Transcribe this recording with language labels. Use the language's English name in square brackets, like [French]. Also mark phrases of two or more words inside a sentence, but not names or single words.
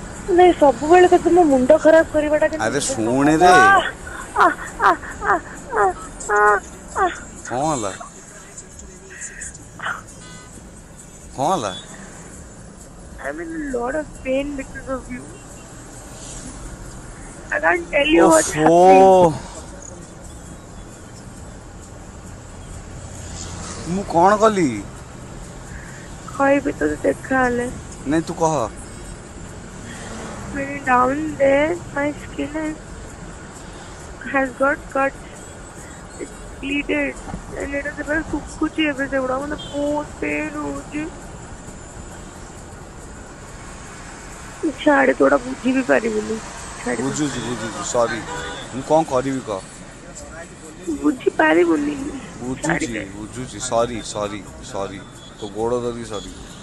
[Odia] ନାଇଁ ସବୁବେଳେ ତ ମୋ ମୁଣ୍ଡ ଖରାପ କରିବାଟା କିନ୍ତୁ ଆରେ ଠିକ ଶୁଣେ ନୁହଁ। ରେ କଣ ହେଲା? କଣ ହେଲା? [English] I'm in a lot of pain because of you. I can't tell you what's ଓଫୋ। happening. [Odia] ମୁଁ କଣ କଲି? କହିବି ତତେ ଦେଖା ହେଲେ। ନାଇଁ ତୁ କହ। [English] When down there, my skin has got cuts. It's bleeded. And it is very [Odia] ଶୁଖୁଛି ଏବେ ସେଗୁଡା ମତେ ବହୁତ ପେନ୍ ହଉଛି। ଛାଡେ ତୁ ଏଗୁଡା ବୁଝି ବି ପାରିବୁନି। ଛାଡିଦେ। ବୁଝୁଛି ବୁଝୁଛି ସରି। ମୁଁ କଣ କରିବି କହ? ବୁଝି ପାରିବୁନି। ବୁଝୁଛି ଛାଡିଦେ। ବୁଝୁଛି ସରି ସରି ସରି ତୋ ଗୋଡ଼ ଧରିକି ସରି।